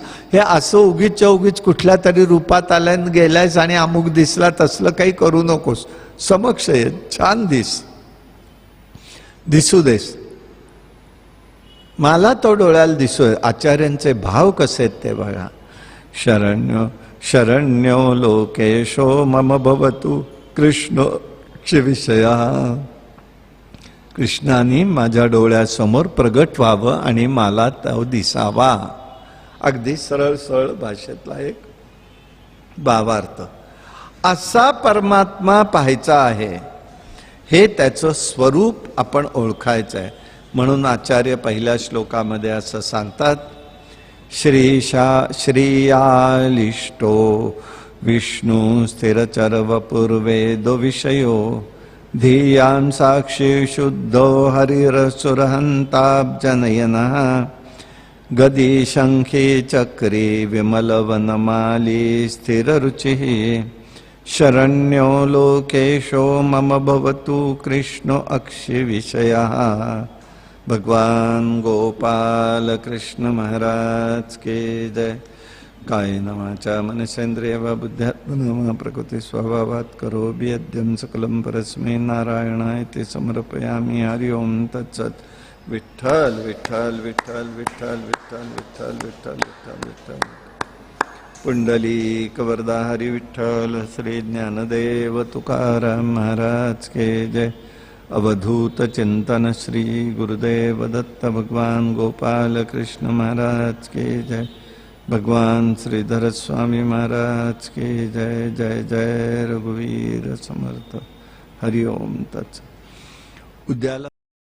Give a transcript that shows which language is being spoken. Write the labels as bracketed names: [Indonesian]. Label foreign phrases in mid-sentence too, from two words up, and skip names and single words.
[Marathi] हे असं उगीच कुठल्या तरी रूपात आलाय गेलायस आणि अमुक दिसला तसलं काही करू नकोस. समक्ष ये, छान दिसू देस. मला तो डोळ्याला दिसतोय. आचार्यांचे भाव कसे आहेत ते बघा. [Sanskrit] शरण्यो लोकेशो मम भवतु कृष्ण विषया. [Marathi] कृष्णाने माझ्या डोळ्यासमोर प्रगट व्हावं आणि मला तो दिसावा. अगदी सरळ सरळ भाषेतला एक भावार्थ. असा परमात्मा पाहायचा आहे, हे त्याचं स्वरूप आपण ओळखायचं आहे. म्हणून आचार्य पहिल्या श्लोकामध्ये असं सांगतात, [Sanskrit] श्रीयालिष्टो विष्णू स्थिरचरवपूर्वेदो विषयो धियां साक्षी शुद्धो हरिरसुरहन्ताब्जनयनः गदी शंखी चक्री विमलवनमाली स्थिररुचिः शरण्यो लोकेशो मम भवतु कृष्णो अक्षि विषयः. [Hindi] भगवान गोपाल कृष्ण महाराज के जय. [Sanskrit] कायेन वाचा मनसेन्द्रिय वा बुद्ध्यात्मना प्रकृति स्वभावात् करोमि यद्यं सकलं परस्मै नारायणाय समर्पयामि. हरि ओम तत्सत्. [Marathi] विठ्ठल विठ्ठल विठ्ठल विठ्ठल विठ्ठल विठ्ठल विठ्ठल विठ्ठल विठ्ठल. पुंडलीक वरदा हरि विठ्ठल. [Hindi] श्री ज्ञानदेव तुकाराम महाराज के जय. अवधूत चिंतन श्री गुरुदेव दत्त भगवान गोपाल कृष्ण महाराज के जय. भगवान श्रीधर स्वामी महाराज के जय. [Marathi] जय जय रघुवीर समर्थ. [Sanskrit] हरि ओम तत्सत्. [Marathi] उद्याला